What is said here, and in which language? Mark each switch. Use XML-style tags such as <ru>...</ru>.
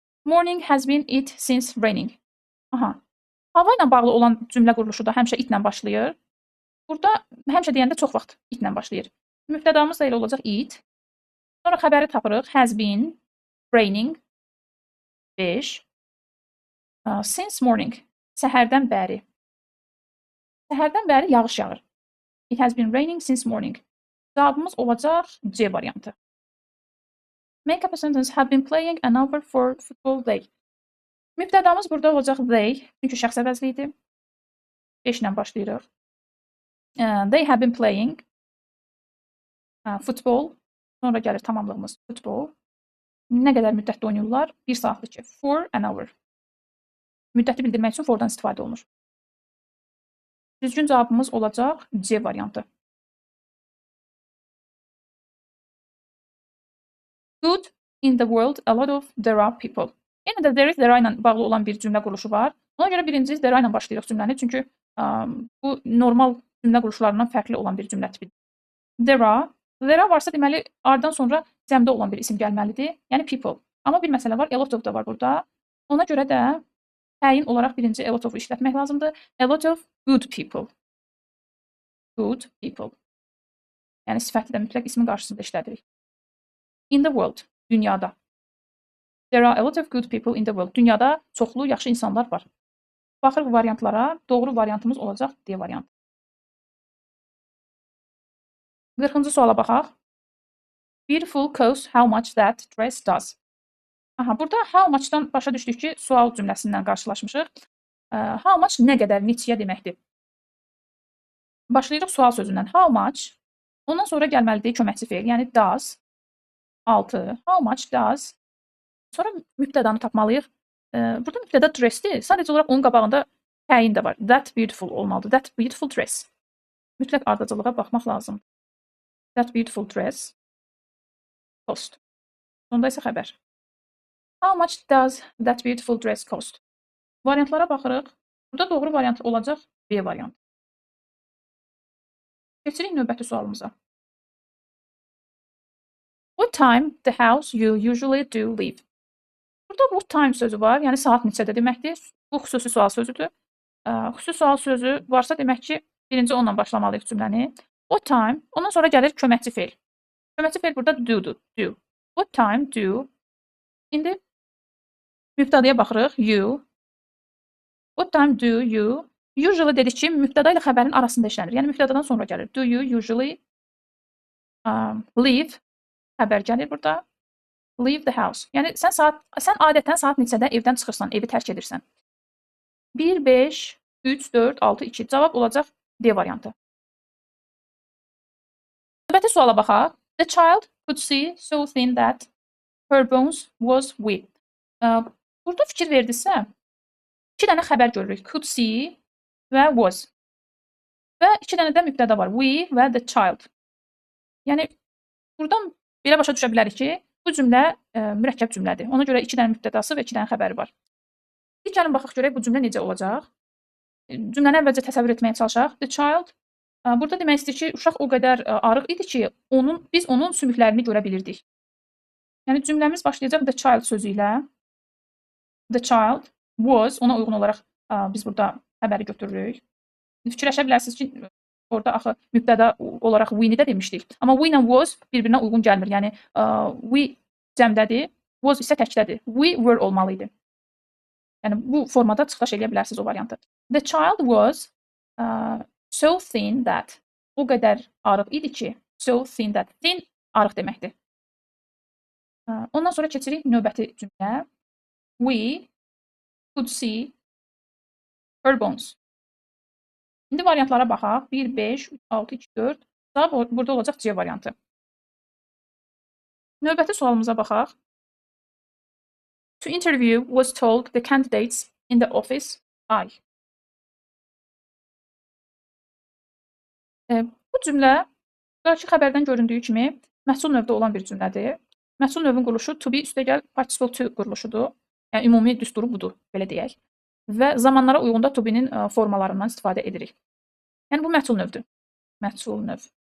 <en>Morning has been it since raining. Aha.</en> <az>Hava ilə bağlı olan cümlə quruluşu da həmişə itlə başlayır. Burada həmişə deyəndə çox vaxt itlə başlayır. Mübtədamız da elə olacaq it. Sonra xəbəri tapırıq.</az> <en>Has been raining.</en> <az>5.</az> <en>Since morning.</en> <az>Səhərdən bəri. Səhərdən bəri yağış yağır.</az> <en>It has been raining since morning.</en> <az>Cavabımız olacaq C variantı.</az> <en>Make up a sentence. Have been playing an hour for football day.</en> <az>Mübtədamız burada olacaq they. Çünki şəxs əvəzliyidir. 5 ilə başlayırıq.</az> <en>They have been playing football.</en> <az>Sonra gəlir tamamlığımız football. Nə qədər müddətdə oynayırlar? 1 saatdır ki.</az> <en>For an hour.</en> <az>Müddəti bildirmək üçün fordan istifadə olunur. Düzgün cavabımız olacaq C variantı.</az> <en>Good in the world a lot of there are people.</en> <az>Yenə də there is, there are ilə bağlı olan bir cümlə quruluşu var. Ona görə birinci there are ilə başlayırıq cümləni. Çünki bu normal cümlə quruluşlarından fərqli olan bir cümlə tipidir. There are varsa deməli ardan sonra cəmdə olan bir isim gəlməlidir. Yəni people. Amma bir məsələ var, a lot of da var burada. Ona görə də təyin olaraq birinci a lot of işlətmək lazımdır.</az> <en>A lot of good people. Good people.</en> <az>Yəni sifəti də mütləq ismin qarşısında işlədirik.</az> <en>In the world,</en> <az>dünyada.</az> <en>There are a lot of good people in the world.</en> <az>Dünyada çoxlu yaxşı insanlar var. Baxırıq variantlara. Doğru variantımız olacaq D variantı. 40-cı suala baxaq.</az> <en>Beautiful coat, how much that dress does.</en> <az>Burada how much'dan başa düşdük ki, sual cümləsindən qarşılaşmışıq. How much nə qədər, neçəyə deməkdir. Başlayırıq sual sözündən. How much, ondan sonra gəlməlidir köməkçi feil, yəni does. 6.</az> <en>How much does.</en> <az>Sonra mübtədanı tapmalıyıq. Burada mübtəda dressdir. Sadəcə olaraq onun qabağında təyin də var.</az> <en>That beautiful</en> <az>olmalıdır.</az> <en>That beautiful dress.</en> <az>Mütləq ardıcılığa baxmaq lazımdır.</az> <en>That beautiful dress. Cost.</en> <az>Sonda isə xəbər.</az> <en>How much does that beautiful dress cost?</en> <az>Variantlara baxırıq. Burada doğru variant olacaq B variantı. Keçirik növbəti sualımıza.</az> <en>What time the house you usually do leave?</en> <az>Burada what time sözü var, yəni saat neçədə deməkdir. Bu xüsusi sual sözüdür. Xüsusi sual sözü varsa demək ki, birinci onunla başlamalıyıq cümləni. What time, ondan sonra gəlir köməkçi feil. Köməkçi feil burada do'dur. Do.</az> <en>What time do.</en> <az>İndi mübtədaya baxırıq. You.</az> <en>What time do you.</en> <az>Usually dedik ki, mübtəda ilə xəbərin arasında işlənir. Yəni mübtədadan sonra gəlir.</az> <en>Do you usually leave.</en> <az>Xəbər gəlir burada.</az> <en>Leave the house.</en> <az>Yəni sən adətən saat neçədə evdən çıxırsan, evi tərk edirsən. 1, 5, 3, 4, 6, 2. Cavab olacaq D variantı. Növbəti suala baxaq.</az> <en>The child could see so thin that her bones was weak.</en> <az>Burada fikir verdinizsə, 2 dənə xəbər görürük. Could see və was. Və 2 dənə də mübtəda var. We və the child. Yəni buradan belə başa düşə bilərik ki, bu cümlə mürəkkəb cümlədir. Ona görə 2 dənə mübtədası və 2 dənə xəbəri var. Gəlin baxaq görək bu cümlə necə olacaq. Cümləni əvvəlcə təsəvvür etməyə çalışaq. The child. Burada demək istəyir ki, uşaq o qədər arıq idi ki, biz onun sümüklərini görə bilirdik. Yəni cümləmiz başlayacaq the child sözü ilə.</az> <en>The child was,</en> <az>ona uyğun olaraq biz burada xəbəri götürürük. Fikirləşə bilərsiniz ki, orada axı mübtəda olaraq we-ni də demişdik. Amma we ilə was bir-birinə uyğun gəlmir. Yəni we cəmdədir, was isə təkdədir.</az> <en>We were</en> <az>olmalı idi. Yəni bu formada çıxış edə bilərsiniz o variantı.</az> <en>The child was so thin that.</en> <az>O qədər arıq idi ki,</az> <en>so thin that.</en> <az>Thin arıq deməkdir. Ondan sonra keçirik növbəti cümlə.</az> <en>We could see her bones.</en> <az>İndi variantlara baxaq. 1, 5, 3, 6, 2, 4. Cavab burada olacaq C variantı. Növbəti sualımıza baxaq.</az> <en>To interview was told the candidates in the office I.</en> <az>Bu cümlə qarşı xəbərdən göründüyü kimi məhsul növdə olan bir cümlədir. Məhsul növün quruluşu to be üstəgəl participle to quruluşudur. Yəni ümumi düsturu budur, belə deyək. Və zamanlara uyğun da to be-nin formalarından istifadə edirik. Yəni bu məhsul növdür. Məhsul növ.</az>